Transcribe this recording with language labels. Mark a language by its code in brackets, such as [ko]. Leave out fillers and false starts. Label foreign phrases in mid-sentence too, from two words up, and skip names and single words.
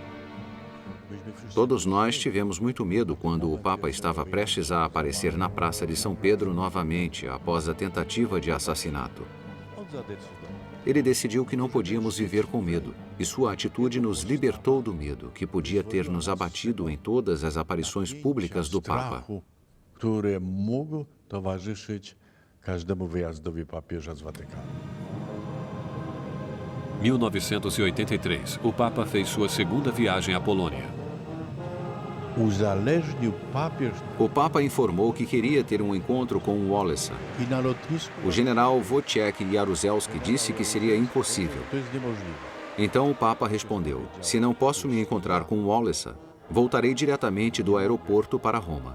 [pt] Todos nós tivemos muito medo quando o Papa estava prestes a aparecer na Praça de São Pedro novamente, após a tentativa de assassinato. Ele decidiu que não podíamos viver com medo, e sua atitude nos libertou do medo, que podia ter nos abatido em todas as aparições públicas do Papa. [pl] Który mógł towarzyszyć każdemu wyjazdowi papieża z Watykanu. [pt] 1983, o Papa fez sua segunda viagem à Polônia. [pl] Uzależnił papież [pt] O Papa informou que queria ter um encontro com Wałęsa. [pl] i na lotnisku. [pt] O general Wojciech Jaruzelski disse que seria impossível. [pl] To jest niemożliwe. [pt] Então o Papa respondeu: se não posso me encontrar com Wałęsa, voltarei diretamente do aeroporto para Roma.